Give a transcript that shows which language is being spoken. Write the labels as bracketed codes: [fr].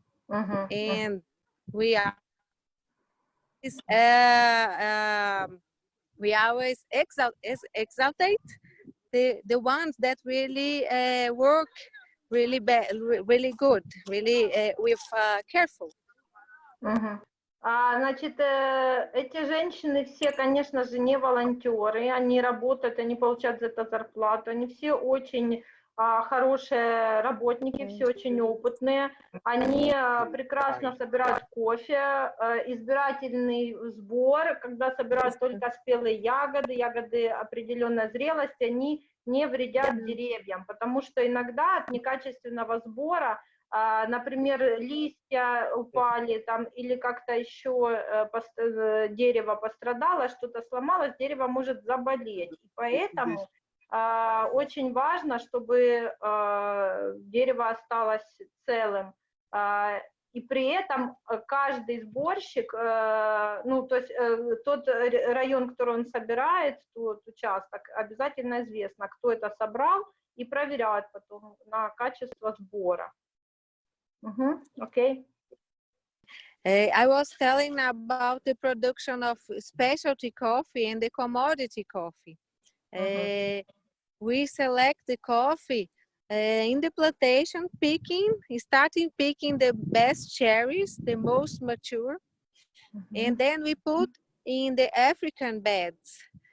[en] And we always exaltate the ones that really work really really good, really with careful. [ru] Значит, эти женщины все, конечно же, не волонтеры, они работают, они получают за это зарплату, они все очень хорошие работники, все очень опытные, они прекрасно собирают кофе, избирательный сбор, когда собирают только спелые ягоды определенной зрелости, они не вредят деревьям, потому что иногда от некачественного сбора, например, листья упали там, или как-то еще дерево пострадало, что-то сломалось, дерево может заболеть. И поэтому очень важно, чтобы дерево осталось целым. И при этом каждый сборщик, ну, то есть тот район, который он собирает, тот участок, обязательно известно, кто это собрал, и проверяют потом на качество сбора. [en] Okay. I was telling about the production of specialty coffee and the commodity coffee. We select the coffee in the plantation, starting picking the best cherries, the most mature, and then we put in the African beds.